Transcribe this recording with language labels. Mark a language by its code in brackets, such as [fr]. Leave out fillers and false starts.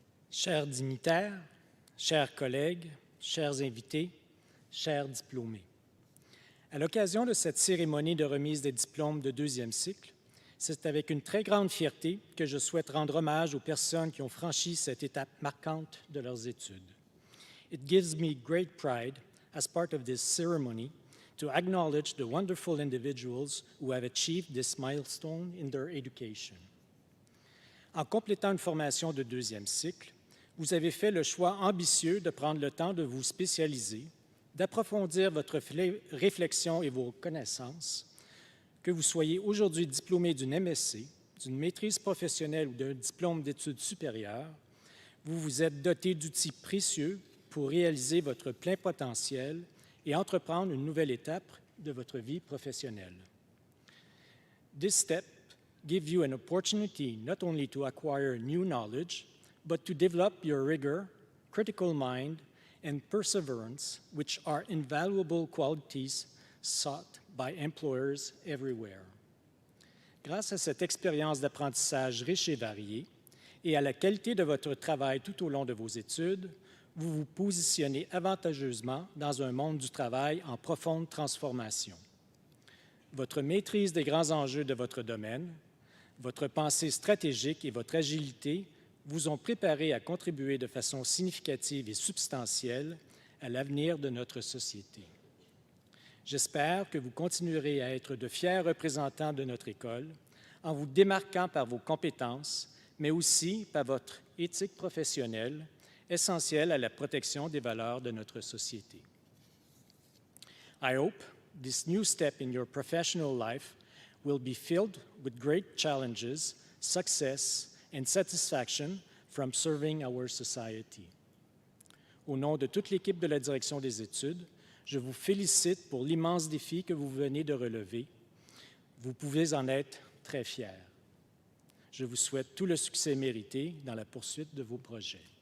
[fr] Chers dignitaires, chers collègues, chers invités, chers diplômés, à l'occasion de cette cérémonie de remise des diplômes de deuxième cycle, c'est avec une très grande fierté que je souhaite rendre hommage aux personnes qui ont franchi cette étape marquante de leurs études. [en] It gives me great pride, as part of this ceremony, to acknowledge the wonderful individuals who have achieved this milestone in their education. [fr] En complétant une formation de deuxième cycle, vous avez fait le choix ambitieux de prendre le temps de vous spécialiser, d'approfondir votre réflexion et vos connaissances. Que vous soyez aujourd'hui diplômé d'une MSc, d'une maîtrise professionnelle ou d'un diplôme d'études supérieures, vous vous êtes doté d'outils précieux pour réaliser votre plein potentiel et entreprendre une nouvelle étape de votre vie professionnelle. [en] This step gives you an opportunity not only to acquire new knowledge, but to develop your rigor, critical mind, and perseverance, which are invaluable qualities sought by employers everywhere. [fr] Grâce à cette expérience d'apprentissage riche et variée et à la qualité de votre travail tout au long de vos études, vous vous positionnez avantageusement dans un monde du travail en profonde transformation. Votre maîtrise des grands enjeux de votre domaine, votre pensée stratégique et votre agilité vous ont préparé à contribuer de façon significative et substantielle à l'avenir de notre société. J'espère que vous continuerez à être de fiers représentants de notre école en vous démarquant par vos compétences, mais aussi par votre éthique professionnelle, essentielle à la protection des valeurs de notre société. [en] I hope this new step in your professional life will be filled with great challenges, success, and satisfaction from serving our society. [fr] Au nom de toute l'équipe de la direction des études, je vous félicite pour l'immense défi que vous venez de relever. Vous pouvez en être très fiers. Je vous souhaite tout le succès mérité dans la poursuite de vos projets.